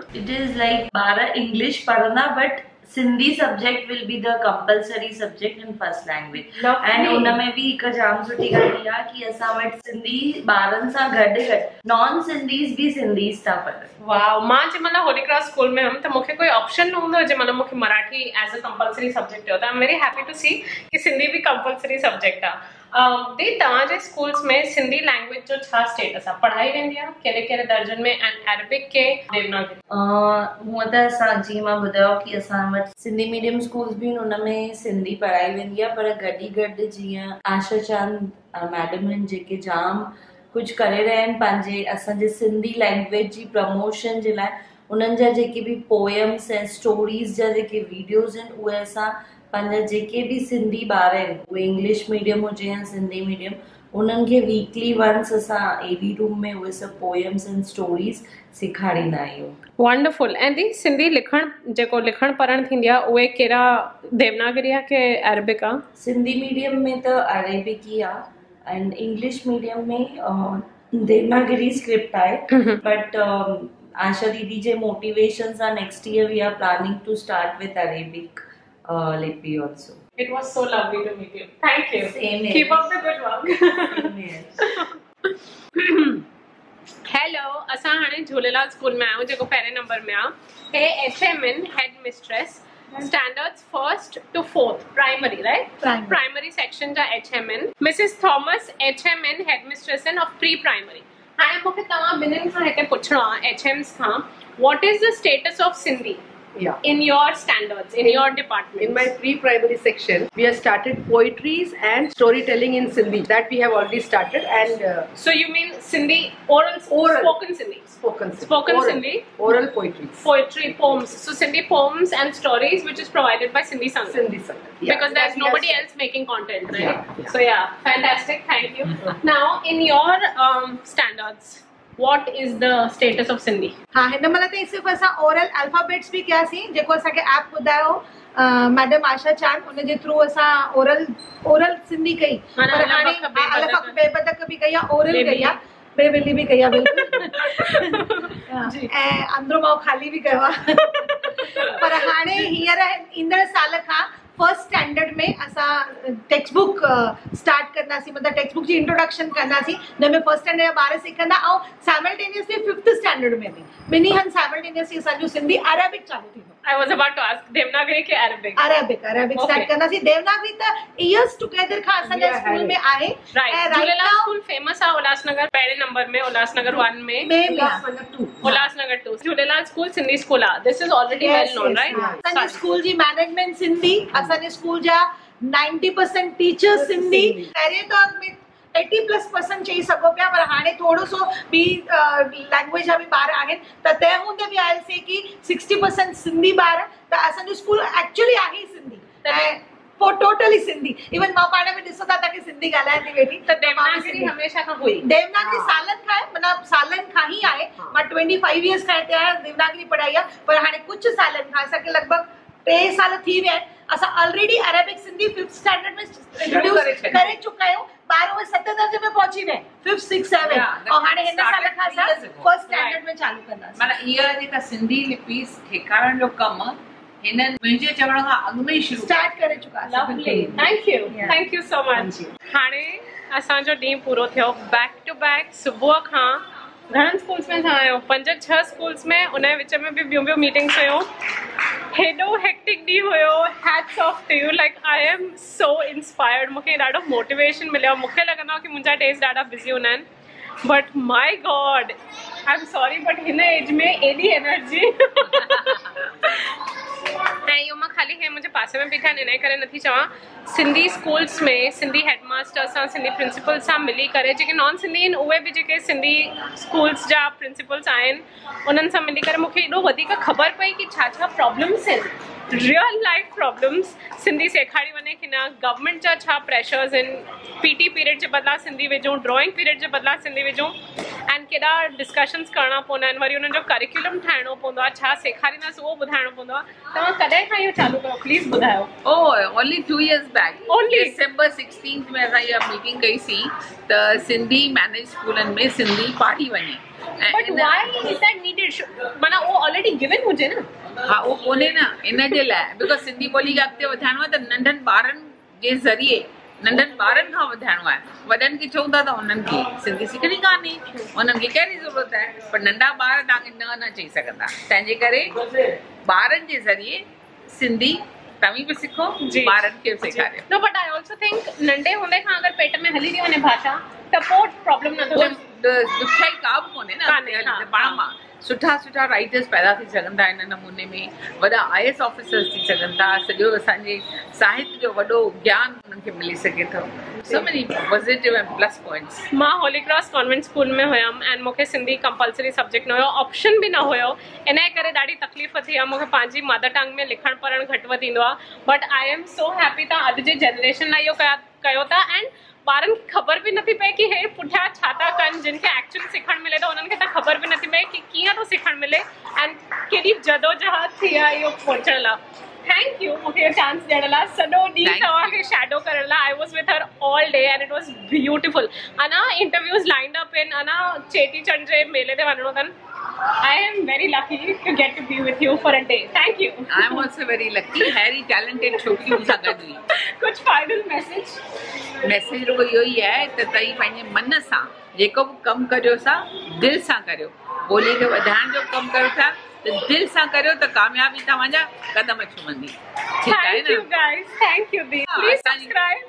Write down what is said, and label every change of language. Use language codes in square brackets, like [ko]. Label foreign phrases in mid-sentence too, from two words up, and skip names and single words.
[en] It is like 12 English padhna but Sindhi subject will be the compulsory subject in first language. Lovely. [sd] And उनमें भी एक जाम सुठी ॻाल्हि आहे कि असां वटि सिंधी ॿारनि सां गॾु नॉन सिंधीज़ भी सिंधीज़ था पढ़नि वाओ मां जंहिंमहिल होली क्रॉस स्कूल में हुयमि त मूंखे कोई ऑप्शन न हूंदो जंहिंमहिल मूंखे मराठी [en] as a compulsory subject [sd] हुयो त [en] I am very happy to see [sd] कि सिंधी भी [en] compulsory subject [sd] आहे दी तव्हांजे स्कूल्स में सिंधी लैंग्वेज जो छा स्टेटस आहे पढ़ाई वेंदी आहे कहिड़े कहिड़े दर्जनि में [en] and Arabic [sd] के देवनागरी हूअं त असां जीअं मां ॿुधायो कि असां वटि सिंधी [en] medium schools [sd] बि आहिनि उनमें सिंधी पढ़ाई वेंदी आहे पर गॾी गॾु जीअं आशा चांद मैडम आहिनि जेके जाम कुछ करे रहिया आहिनि पंहिंजे असांजे सिंधी लैंग्वेज जी प्रमोशन जे लाइ उन्हनि जा जेके बि पोएम्स ऐं स्टोरीज़ जा जेके वीडियोज़ आहिनि उहे असां पंहिंजा जेके बि सिंधी ॿार आहिनि उहे [en] English medium [sd] हुजे या सिंधी मीडियम उन्हनि खे [en] weekly once [sd] असां [en] ED room [sd] में उहे सभु [en] poems and stories [sd] सेखारींदा आहियूं वंडरफुल ऐं दी सिंधी लिखणु जेको लिखणु पढ़णु थींदी आहे उहे कहिड़ा देवनागरी आहे की अरबिक आहे सिंधी मीडियम में त अरेबिक ई आहे [en] and English medium [sd] में [en] Devanagari script [sd] आहे बट आशा दीदी जे मोटिवेशन सां [en] next year we are planning to start with Arabic [sd] लिपि also. [en] It was so lovely to meet you. Thank you. Same here. Keep up the good work. Hello, [sd] असां हाणे झूलेलाल स्कूल में आहियूं जेको पहिरें नंबर में आहे हे [en] HMN head mistress standards 1st to 4th primary right primary section [sd] जा [en] HMN Mrs Thomas HMN head mistress [sd] आहिनि [en] of pre primary [sd] हाणे मूंखे तव्हां ॿिन्हिनि खां हिते पुछणो आहे HMs खां [en] What is the status of Sindhi in your standards, in your department? In my pre-primary section, we have started poetries and storytelling in Sindhi. That we have already started. And so you mean Sindhi oral. Spoken Sindhi? Spoken oral, Sindhi? Oral poetries. Poetry, poems. So Sindhi poems and stories which is provided by Sindhi Sangat. Sindhi Sangat. Yeah. Because there's nobody else making content, right? Yeah. So yeah, fantastic. Thank you. Now, in your standards, what is the status of Sindhi? [sd] हाँ हिन महिल ताईं सिर्फ़ु असां [en] oral alphabets [sd] बि कयासीं जेको असांखे ऐप ॿुधायो मैडम आशा चांद उनजे थ्रू असां ओरल सिंधी कई पर हाणे अलफ़ बेबदक बि कई आहे ओरल कई आहे बेबिली बि कई आहे बिल्कुलु ऐं अंदरो मां ख़ाली बि कयो आहे पर हाणे हींअर ईंदड़ साल खां [en] first standard [sd] में असां [en] text book start [sd] कंदासीं मतिलबु [en] text book [sd] जी इंट्रोडक्शन कंदासीं जंहिंमें [en] first standard [sd] जा ॿार सिखंदा ऐं [en] simultaneously fifth standard [sd] में बि ॿिन्ही हंधि साइमल्टेनियसली असांजो सिंधी अरेबिक चालू थींदो [en] I was about to ask [sd] देवनागरी के अरेबिक स्टार्ट कंदासीं देवनागरी त [en] years together [sd] खां असांजे स्कूल में आहे राइट झूलेलाल स्कूल फेमस आहे उल्हासनगर पहिरें नंबर में उल्हासनगर 1 में उल्हासनगर 2 झूलेलाल स्कूल सिंधी स्कूल आहे [en] this is already well known right [sd] असांजे स्कूल जी मैनेजमेंट सिंधी असांजे स्कूल जा 90% टीचर्स सिंधी पहिरें त 80+% चई सघो पिया पर हाणे थोरो सो ॿी लैंग्वेज जा बि ॿार आहिनि त तंहिं हूंदे बि आयासीं कि 60% सिंधी ॿार त असांजो स्कूल एक्चुअली आहे सिंधी ऐं पोइ टोटली सिंधी इवन मां पाण में ॾिसो था कि सिंधी ॻाल्हायां थी वेठी त देवनागरी हमेशा खां हुई देवनागरी सालनि खां आहे मतिलबु सालनि खां ई आहे मां 25 इयर्स खां हिते आहियां देवनागरी पढ़ाई आहे पर हाणे कुझु सालनि खां असांखे लॻभॻि 3 साल थी विया आहिनि असां ऑलरेडी अरेबिक सिंधी 5th स्टैंडर्ड में इंट्रोड्यूस करे चुका आहियूं ॿार उहे 7 दर्जे में पहुची विया 5th 6th 7 और हाणे हिन साल खां असां [en] first standard [sd] में चालू कंदासीं माना इहा जेका सिंधी लिपि ठेकारण जो कमु हिननि मुंहिंजे चवण खां अॻु में ई शुरू स्टार्ट करे चुका [en] lovely thank you so much [sd] हाणे असांजो ॾींहुं पूरो थियो [en] back to back [sd] सुबुह खां घणनि स्कूल्स में तव्हां आहियो 5-6 स्कूल्स में उन जे विच में बि ॿियूं मीटिंग्स हुयूं हेॾो हेक्टिक ॾींहुं हुयो [en] hats off to you like I am so inspired [sd] मूंखे ॾाढो मोटिवेशन मिलियो मूंखे लॻंदो कि मुंहिंजा डेज़ ॾाढा बिज़ी हूंदा आहिनि [en] but my God I am sorry but [sd] हिन एज में एॾी एनर्जी ऐं इहो मां ख़ाली हे मुंहिंजे पासे में बीठा आहिनि इन करे नथी चवां सिंधी स्कूल्स में सिंधी हेडमास्टर सां सिंधी प्रिंसिपल सां मिली करे जेके नॉन सिंधी आहिनि उहे बि जेके सिंधी स्कूल्स जा प्रिंसिपल्स आहिनि उन्हनि सां मिली करे मूंखे एॾो वधीक ख़बर पई कि छा छा प्रॉब्लम्स आहिनि [en] real life problems [sd] सिंधी सेखारी वञे कि न गवर्नमेंट जा छा प्रेशर्स आहिनि [en] PT period [sd] जे बदिरां सिंधी विझूं [en] drawing period [sd] जे बदिरां सिंधी विझूं एंड केॾा डिस्कशन्स करणा पवंदा आहिनि वरी उन्हनि जो करिकुलम ठाहिणो पवंदो आहे छा सेखारींदासीं उहो ॿुधाइणो पवंदो आहे तव्हां कॾहिं खां इहो चालू कयो प्लीज़ ॿुधायो [en] only 2 years back December 16 [sd] में असां इहा मीटिंग कईसीं त सिंधी मैनेज स्कूलनि में सिंधी पढ़ी वञे [en] but why is that needed [sd] माना उहो [en] already given [sd] हुजे न हाँ उहो कोन्हे न इन जे लाइ बिकॉज सिंधी ॿोली खे अॻिते वधाइणो आहे त नंढनि ॿारनि जे ज़रिए नंढनि ॿारनि खां वधाइणो आहे वॾनि खे चऊं था त उन्हनि खे सिंधी सिखणी कान्हे उन्हनि खे कहिड़ी ज़रूरत आहे पर नंढा ॿार तव्हांखे न चई सघंदा तंहिंजे करे ॿारनि जे ज़रिए सिंधी तव्हीं बि सिखो ॿारनि खे बि सेखारियो [en] no but I also think [sd] नंढे हूंदे खां अगरि पेट में हली थी वञे भाषा त पोइ प्रॉब्लम नथो ॾुखियाई का बि कोन्हे न पाण मां सुठा राइटर्स पैदा थी सघनि था इन नमूने में वॾा [en] IAS officers [sd] थी सघनि था सॼो असांजे साहित्य जो वॾो ज्ञान उन्हनि खे मिली सघे थो [en] so many positive and plus points [sd] मां होली क्रॉस कॉन्वेंट स्कूल में हुयमि एंड मूंखे सिंधी [en] compulsory subject [sd] न हुयो ऑप्शन बि न हुयो इन जे करे ॾाढी तकलीफ़ थी आहे मूंखे पंहिंजी [en] mother tongue [sd] में लिखणु पढ़णु घटि वधि ईंदो आहे [en] but I am so happy [sd] तव्हां अॼु जे जनरेशन लाइ इहो कयो था एंड ॿारनि खे ख़बर बि नथी पए कि हे पुठियां छा था कनि जिन खे एक्चुअली सिखणु मिले थो उन्हनि खे त ख़बर बि नथी पए कि कीअं थो सिखणु मिले एंड केॾी जदोजहद थी आहे इहो पहुचण लाइ [en] thank you [sd] मूंखे इहो चांस ॾियण लाइ सॼो ॾींहुं तव्हांखे शैडो करण लाइ [en] I was with her all day and it was beautiful [sd] अञा [en] interviews lined up [sd] आहिनि अञा चेटीचंड जे मेले ते वञिणो अथनि [en] I am very lucky to get to be with you for a day. Thank you. I am also very lucky. Very talented [sd] छोकिरियूं सां गॾु हुई कुछ [en] final message [sd] रुगो इहो ई आहे त तव्हीं पंहिंजे मन सां जेको बि कमु करियो सा दिलि सां करियो ॿोली खे वधाइण जो कमु कयो था त दिलि सां करियो त कामयाबी तव्हांजा कदम छुमंदी ठीकु आहे न [en] thank you [sd] दी [en] please subscribe